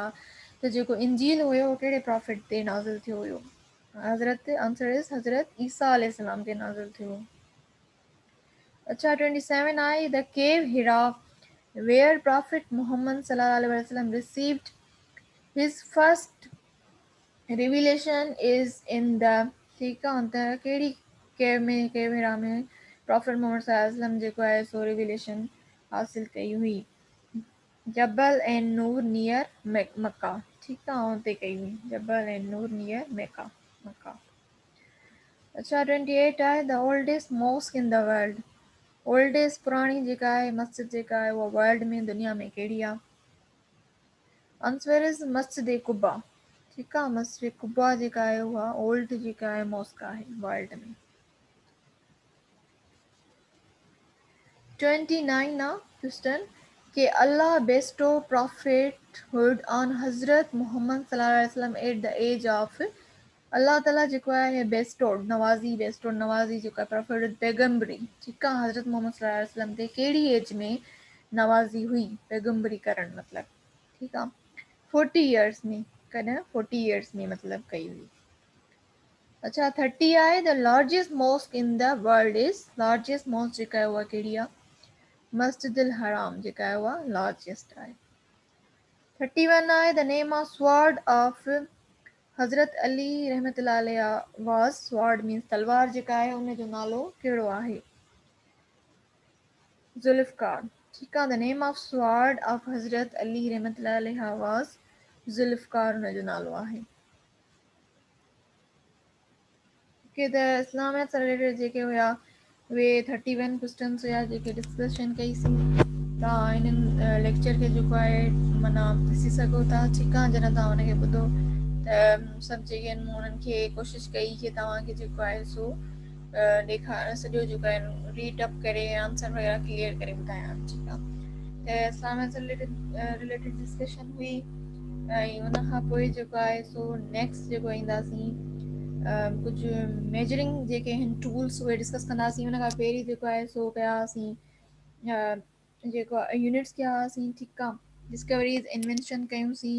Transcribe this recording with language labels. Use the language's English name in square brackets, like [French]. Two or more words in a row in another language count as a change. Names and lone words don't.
[Sindhi] त जेको इंजील हुयो उहो कहिड़े प्रॉफिट ते नाज़िल थियो हुयो। हज़रत [English] answer is [Sindhi] हज़रत ईसा अलैहिस्सलाम ते नाज़िल थियो। अच्छा 27 आहे [English] the cave Hira where prophet Mohammad [Arabic] صلى الله عليه وسلم [English] received his first revelation is in the. [Sindhi] ठीकु आहे, त कहिड़ी केव हिरा में प्रॉफिट मोहम्मद [Arabic] صلى الله عليه وسلم [Sindhi] जेको आहे सो रिविलेशन हासिल कई हुई। [English] Jabal and Noor near Makkah. [Sindhi] ठीकु आहे, उते कई हुई [English] Jabal and Noor near Makkah. [Sindhi] अच्छा 28 आहे [English] the oldest mosque in the world. [Sindhi] ओल्डेस्ट पुराणी जेका आहे मस्जिद जेका आहे उहा वर्ल्ड में दुनिया में कहिड़ी आहे? [English] Answer is Masjid Quba. [Sindhi] ठीकु आहे, मस्जिद कुबा जेका आहे उहा ओल्ड जेका आहे मॉस्क आहे वर्ल्ड में। [English] 29 आहे क्वेश्चन कि अल्लाह bestow prophethood on हज़रत मोहम्मद [Arabic] صلى الله عليه وسلم [English] at the age of. [Sindhi] अल्लाह ताला जेको आहे बेस्टोड नवाज़ी जेको आहे प्रोफेट पैगम्बरी, ठीकु आहे, हज़रत मोहम्मद [Arabic] صلى الله عليه وسلم [Sindhi] ते कहिड़ी एज में नवाज़ी हुई पैगम्बरी करणु मतिलबु, ठीकु आहे, 40 इयर्स में, कॾहिं 40 इयर्स में मतिलबु कई हुई। अच्छा 30 आहे [English] the largest mosque in the world is, largest mosque [Sindhi] जेका आहे उहा कहिड़ी आहे? मस्जिद अल हराम जेका आहे उहा लार्जेस्ट आहे। 31 आहे [English] the name of sword of [Sindhi] हज़रत अली [Arabic] رحمة الله عليه [English] was, sword means [Sindhi] तलवार जेका आहे उन जो नालो कहिड़ो आहे? ज़ुल्फ़कार। ठीकु आहे, [English] the name of sword of हज़रत अली [Arabic] رحمة الله عليه [English] वाज़ ज़ुल्फ़कार [Sindhi] उन जो नालो आहे। कि द इस्लामियत सां रिलेटेड जेके हुया उहे 31 क्वेश्चन्स हुया जेके डिस्कशन कईसीं। तव्हां हिननि लेक्चर खे जेको आहे माना ॾिसी सघो था, ठीकु आहे, जॾहिं तव्हां हुनखे ॿुधो त सभु जेके आहिनि मूं उन्हनि खे कोशिशि कई कि तव्हांखे जेको आहे सो ॾेखार सॼो जेको आहे [English] read up [Sindhi] करे आंसर वग़ैरह क्लियर करे ॿुधायां, ठीकु आहे। त इस्लामियत सां रिलेटेड डिस्कशन हुई ऐं उन खां पोइ जेको आहे सो नेक्स्ट जेको ईंदासीं कुझु मेजरिंग जेके आहिनि टूल्स उहे डिस्कस कंदासीं। उन खां पहिरीं जेको आहे सो कयासीं जेको यूनिट्स कया हुआसीं, ठीकु आहे, [English] discoveries invention [Sindhi] कयूंसीं।